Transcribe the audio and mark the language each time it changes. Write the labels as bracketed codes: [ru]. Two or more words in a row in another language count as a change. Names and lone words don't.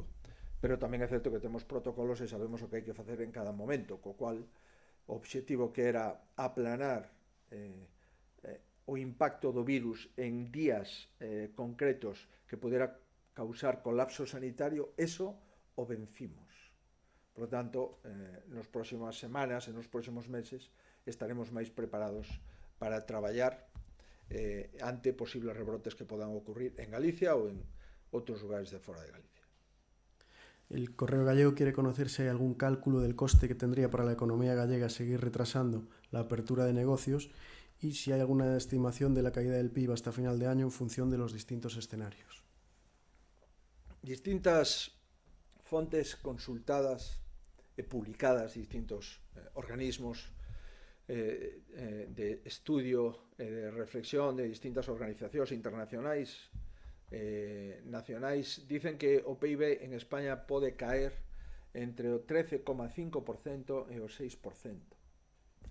[gl] Pero tamén é certo que temos protocolos e sabemos o que hai que facer en cada momento, co cual o obxectivo que era aplanar o impacto do virus en días concretos que pudera causar colapso sanitario, eso o vencimos. Por lo tanto, nas próximas semanas e nos próximos meses estaremos máis preparados para traballar ante posibles rebrotes que podan ocurrir en Galicia ou en outros lugares de fora de Galicia. [es] El Correo Gallego quiere conocer si hay algún cálculo del coste que tendría para la economía gallega seguir retrasando la apertura de negocios y si hay alguna estimación de la caída del PIB hasta final de año en función de los distintos escenarios. [gl] Distintas fontes consultadas e publicadas, distintos organismos de estudio e de reflexión de distintas organizacións internacionais nacionais dicen que o PIB en España pode caer entre o 13,5% e o 6%.